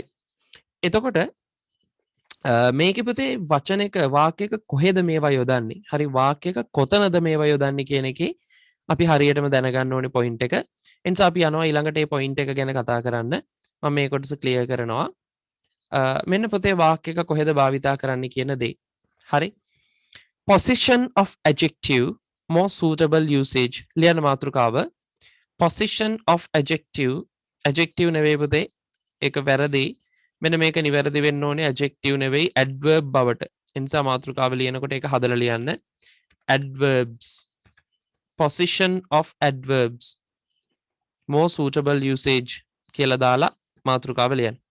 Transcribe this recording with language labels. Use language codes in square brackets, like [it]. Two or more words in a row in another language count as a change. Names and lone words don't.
[si] එතකොට මේකේ පුතේ වචනයක වාක්‍යයක කොහෙද මේවා යොදන්නේ? හරි වාක්‍යයක කොතනද මේවා යොදන්නේ කියන එකේ අපි හරියටම දැනගන්න ඕනේ පොයින්ට් එක. එනිසා අපි යනවා ඊළඟට මේ පොයින්ට් එක ගැන කතා කරන්න. මම මේ කොටස ක්ලියර් කරනවා. මෙන්න පුතේ වාක්‍යයක කොහෙද භාවිතා කරන්න කියන දේ. හරි. [en] Position of adjective more suitable usage. [si] ලියන මාතෘකාව [en] position of adjective [si] නෙවෙයි පුතේ. ඒක වැරදි. මෙන්න මේක නිවැරදි වෙන්න ඕනේ adjective නෙවෙයි adverb බවට. ඒ නිසා මාතෘකාව ලියනකොට ඒක හදලා ලියන්න. adverbs. [en] Position of adverbs more suitable usage [si] කියලා දාලා මාතෘකාව ලියන්න.